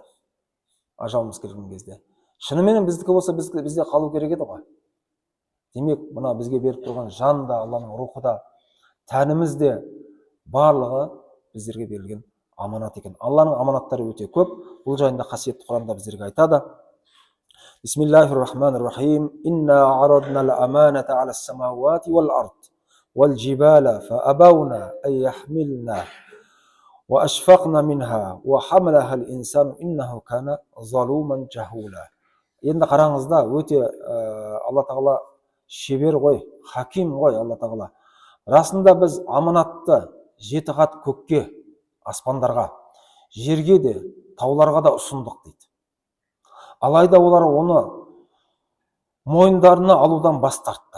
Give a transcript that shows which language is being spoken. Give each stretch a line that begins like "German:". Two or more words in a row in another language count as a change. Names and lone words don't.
Kazakh: Ажалымыз келген кезде. Шынымен біздікі болса, бізде қалу керек еді ғой. Демек, мына бізге беріп тұрған жан да, Алланың рухы да, тәніміз де барлығы біздерге берілген аманат екен. Алланың аманаттары өте көп. Бұл жайында қасиетті Құранда біздерге айтады.
Arabic: بسم الله الرحمن الرحيم. إنا عرضنا الأمانة على السماوات والأرض والجبال فأبين أن يحملنها وأشفقنا منها وحملها الإنسان إنه كان ظلوما جهولا.
Kazakh: Енді қараңызда, өте Алла тағала шебер ғой, хаким ғой Алла тағала. Расында біз аманатты 7 қат көкке, аспандарға, жерге де, тауларға да ұсындық дейді. Алайда олар оны мойындарына алудан бас тартты.